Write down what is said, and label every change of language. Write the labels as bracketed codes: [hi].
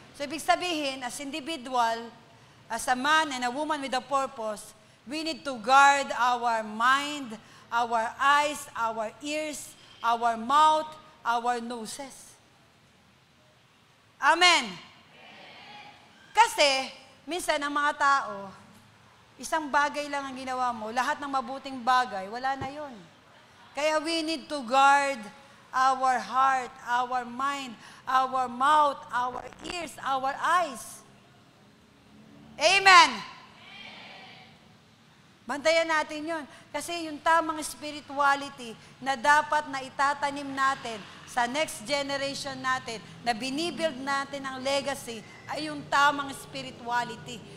[en] So, [tl] ibig sabihin, [en] as individual, as a man and a woman with a purpose, we need to guard our mind, our eyes, our ears, our mouth, our noses. Amen. [tl] Kasi, minsan ang mga tao, isang bagay lang ang ginawa mo, lahat ng mabuting bagay, wala na yon. [en] Kaya we need to guard our heart, our mind, our mouth, our ears, our eyes. Amen. [tl] Bantayan natin yun. Kasi yung tamang spirituality na dapat na itatanim natin sa next generation natin, na binibuild natin ang legacy, ay yung tamang spirituality.